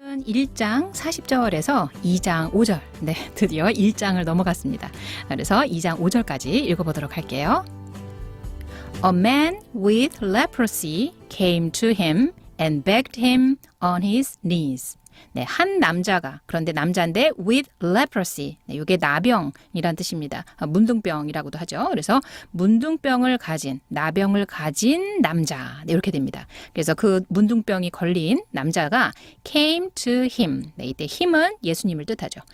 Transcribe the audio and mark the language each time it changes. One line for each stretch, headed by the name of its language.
Korean: 요한 1장 40절에서 2장 5절, 네, 드디어 1장을 넘어갔습니다. 그래서 2장 5절까지 읽어보도록 할게요.
English: A man with leprosy came to him and begged him on his knees.
Korean: 네, 한 남자가, 그런데 남자인데
English: with leprosy,
Korean: 네, 이게 나병이란 뜻입니다. 문둥병이라고도 하죠. 그래서 문둥병을 가진, 나병을 가진 남자, 네, 이렇게 됩니다. 그래서 그 문둥병이 걸린 남자가
English: came to him,
Korean: 네, 이때 him은 예수님을 뜻하죠.